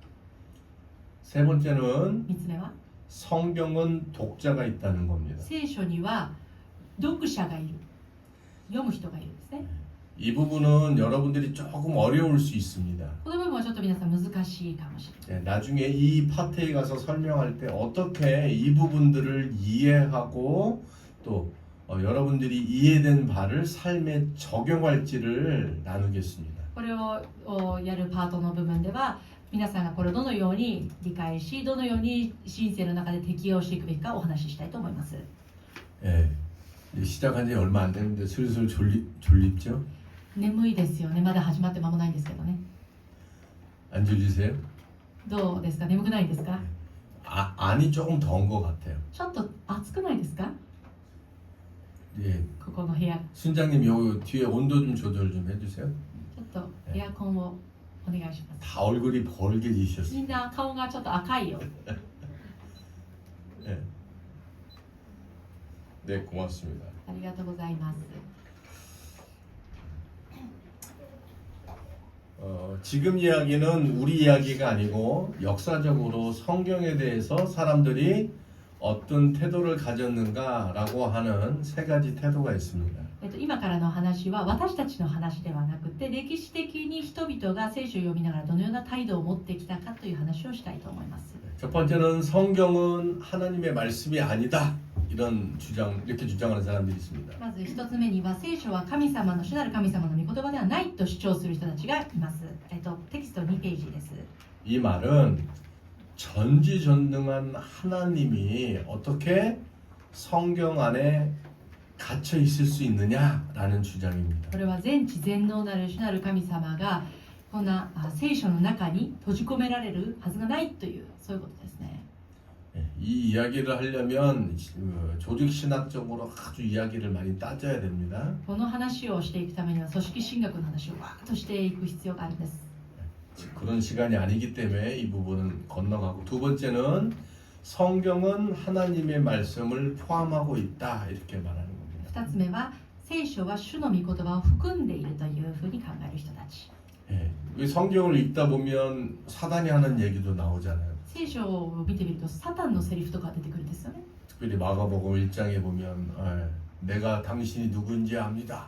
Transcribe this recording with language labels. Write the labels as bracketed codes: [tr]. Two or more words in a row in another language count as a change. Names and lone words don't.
[ko] 세 번째는 [ja] 3つ目は [ko] 성경은 독자가 있다는 겁니다. [ja] 聖書には読者がいる、読む人がいるんですね。 [ko] 이 부분은 여러분들이 조금 어려울 수 있습니다. [ja] この部分はちょっと皆さん難しいかもしれない。 [ko] 나중에 이 파트에 가서 설명할 때 어떻게 이 부분들을 이해하고 또 여러분들이 이해된 바를 삶에 적용할지를 나누겠습니다. [ja] これをやるパートの部分では皆さんがこれをどのように理解しどのように人生の中で適用していくべきかお話ししたいと思います。 [ko] 예, 시작한 지 얼마 안 됐는데 슬슬 졸립죠? [ja] 眠いですよね。まだ始まって間もないんですけどね。 [ko] 안 졸리세요? [ja] どうですか？眠くないですか？ [ko] 안이 조금 더운 것 같아요. [ja] ちょっと暑くないですか？ [ko] 예, [ja] ここの部屋 [ko] 순장님 요 뒤에 온도 좀 조절 좀 해주세요. [ja] ちょっとエアコンをお願いします。 [ko] 다 얼굴이 [ja] み [ko] 벌게지셨어요. [ja] んな顔がちょっと赤いよ。 [ko] 예. 네, 고맙습니다. [ja] ありがとうございます。 [ko] 지금 이야기는 우리 이야기가 아니고 역사적으로 성경에 대해서 사람들이 어떤 태도를 가졌는가라고 하는 세 가지 태도가 있습니다. [ja] 今からの話は私たちの話ではなくて歴史的に人々が聖書を読みながらどのような態度を持ってきたかという話をしたいと思います。 [ko] 첫 번째는 성경은 하나님의 말씀이 아니다. 이렇게 주장하는 사람들이 있습니다. [ja] まず一つ目には聖書は神様の主なる神様の御言葉ではないと主張する人たちがいます。テキスト2ページです。 [ko] 이 말은 전지전능한 하나님이 어떻게 성경 안에 갇혀 있을 수 있느냐라는 주장입니다. [ja] これは全知全能なる主なる神様がこんな聖書の中に閉じ込められるはずがないというそういうことですね。 [ko] 이 이야기를 하려면 조직신학적으로 아주 이야기를 많이 따져야 됩니다. [ja] この話をしていくためには組織神学の話をわーっとしていく必要があるんです。 [ko] 그런 시간이 아니기 때문에 이 부분은 건너가고 두 번째는 성경은 하나님의 말씀을 포함하고 있다 이렇게 말하는 겁니다. [ja] 2つ目は聖書は主の御言葉を含んでいるというふうに考える人たち。 [ko] 이 성경을 읽다 보면 사단이 하는 얘기도 나오잖아요. [ja] 聖書を見てみるとサタンのセリフとか出てくるんですよね。 [ko] 특별히 마가복음 1장에 보면 내가 당신이 누구인지 압니다.